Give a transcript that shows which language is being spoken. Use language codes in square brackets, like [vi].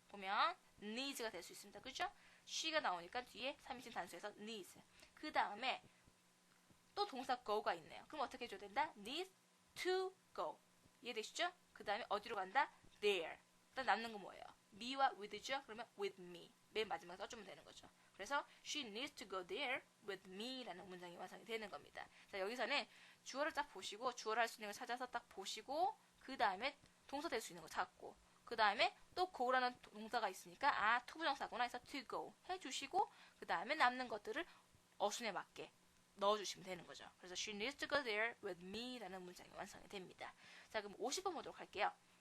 [ko] 보면 needs가 될 수 있습니다. 그렇죠? she가 나오니까 뒤에 3인칭 단수에서 needs. 그 다음에 또 동사 go가 있네요. 그럼 어떻게 해줘야 된다? [en] needs to go. [ko] 이해되시죠? 그 다음에 어디로 간다? there. 일단 남는 건 뭐예요? me와 with죠? 그러면 with me. 맨 마지막에 써주면 되는 거죠. 그래서 [en] she needs to go there with me [ko] 라는 문장이 완성이 되는 겁니다. 자, 여기서는 주어를 딱 보시고 주어를 할 수 있는 걸 찾아서 딱 보시고 그 다음에 동사 될 수 있는 거 찾고 그 다음에 또 go라는 동사가 있으니까 투부정사구나 해서 to go 해주시고 그 다음에 남는 것들을 어순에 맞게 넣어주시면 되는 거죠. 그래서 [en] she needs to go there with me [ko] 라는 문장이 완성이 됩니다. 자, 그럼 50번 보도록 할게요.